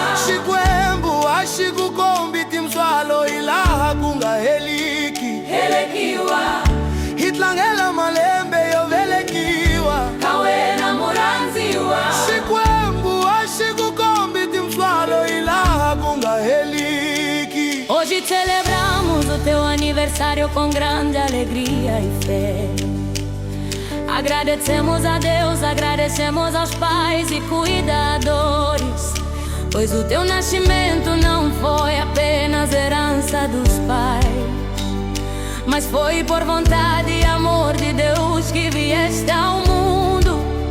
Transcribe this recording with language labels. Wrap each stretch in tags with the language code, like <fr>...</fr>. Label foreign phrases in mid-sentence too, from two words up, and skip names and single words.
<ts>Xikwembu a xi ku kombi tintswalo hi laha ku nga heliki. Helekiwa. Hi tlangela malembe yo velekiwa ka wena murhandziwa. Xikwembu a xi ku kombi tintswalo hi laha ku nga heliki.</ts> <pt>Hoje celebramos o teu aniversário com grande alegria e fé. Agradecemos a Deus, agradecemos aos pais e cuidadores, pois o teu nascimento não foi apenas herança dos pais, mas foi por vontade e amor de Deus que vieste ao mundo.</pt>